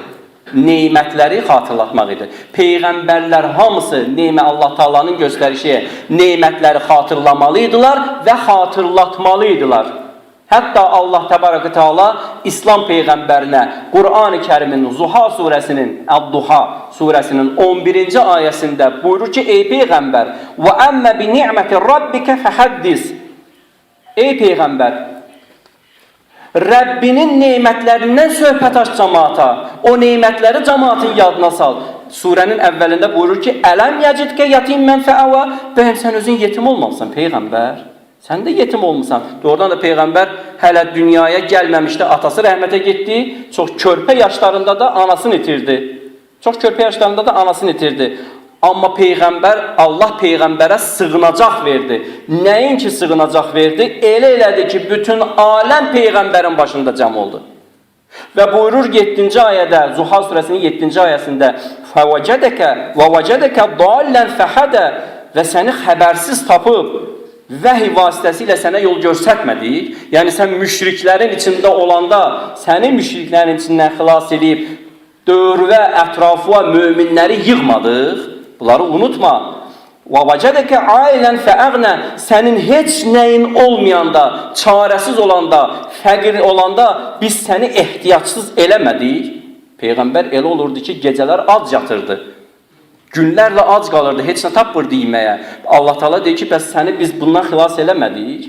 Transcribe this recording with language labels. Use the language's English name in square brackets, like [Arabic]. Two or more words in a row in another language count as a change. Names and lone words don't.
[Azerbaijani] Neymətləri xatırlatmaq idi. Peyğəmbərlər hamısı Allah Taala'nın göstərişi neymətləri xatırlamalıydılar və xatırlatmalıydılar. Hətta Allah Təbaraka Teala İslam peyğəmbərinə Qur'an-ı Kərimin Zuha surəsinin, Əd-Duha surəsinin 11-ci ayəsində buyurur ki, ey peyğəmbər, [Arabic] وَأَمَّا بِنِعْمَةِ رَبِّكَ فَحَدِّثْ. [Azerbaijani] Ey peyğəmbər, Rəbbinin nemətlərindən söhbət aç cəmaata. O nemətləri cəmaatın yadına sal. Surənin əvvəlində buyurur ki, [Arabic] أَلَمْ يَجِدْكَ يَتِيمًا فَآوَى. [Azerbaijani] Bəyəm sən özün yetim olmamısan Peyğəmbər? Sən də yetim olmuşsan. Doğrudan da Peyğəmbər hələ dünyaya gəlməmişdi. Atası rəhmətə getdi. Çox körpə yaşlarında da anasını itirdi. Çox körpə yaşlarında da anasını itirdi. Amma Peyğəmbər, Allah Peyğəmbərə sığınacaq verdi. Nəinki sığınacaq verdi? Elə elədi ki, bütün aləm Peyğəmbərin başında cəm oldu. Və buyurur 7-ci ayədə, Zuhal surəsinin 7-ci ayəsində [Arabic] فَوَجَدَكَ وَوَجَدَكَ ضَالًّا فَحَدَ [Azerbaijani] və səni xəbərsiz tapıb, vəhiy vasitəsilə sənə yol göstərmədik. Yəni, sən müşriklərin içində olanda, səni müşriklərin içindən xilas edib, dövrə, ətrafuğa möminləri yığmadıq. Bunları unutma. [Arabic] وَوَجَدَكَ عَائِلًا فَأَغْنَى [Azerbaijani] sənin heç nəyin olmayanda, çarəsiz olanda, fəqir olanda biz səni ehtiyacsız eləmədik. Peyğəmbər elə olurdu ki, gecələr ac yatırdı. Günlərlə ac qalırdı, heç nə tapmırdı yeməyə. Allah Teala deyir ki, bəs səni biz bundan xilas eləmədik.